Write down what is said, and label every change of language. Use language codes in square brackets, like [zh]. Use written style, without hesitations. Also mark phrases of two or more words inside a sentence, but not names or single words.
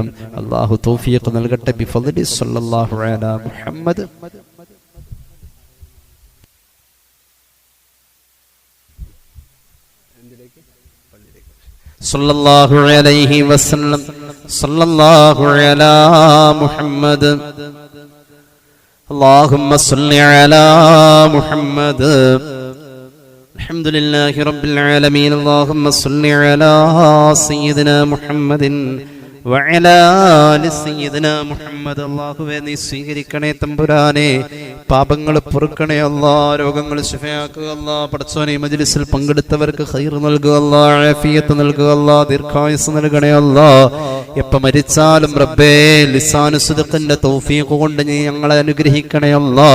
[ml] അള്ളാഹു തൗഫീഖ് നൽകട്ടെ. [ar] بفضلي صلى الله على محمد. صلى الله عليه وسلم. صلى الله على محمد. اللهم صل على محمد. الحمد لله رب العالمين. اللهم صل على سيدنا محمد وعلى آل سيدنا محمد. [ml] അല്ലാഹുവേ നീ സ്വീകരിക്കണേ തമ്പുരാനെ, പാപങ്ങൾ പൊറുക്കണേ അല്ലാ, രോഗങ്ങൾ ശിഫയാക്കുക അല്ലാ. പടച്ചോനെ മജ്ലിസിൽ പങ്കെടുത്തവർക്ക് ഖൈർ നൽകുക അല്ലാ, ആഫിയത്ത് നൽകുക അല്ലാ, ദീർഘായുസ്സ് നൽകണേ അല്ലാ. എപ്പ മരിച്ചാലും റബ്ബേ [ar] لسان صدق [ml] തൗഫീഖ് കൊണ്ട് നീ ഞങ്ങളെ അനുഗ്രഹിക്കണേ അല്ലാ.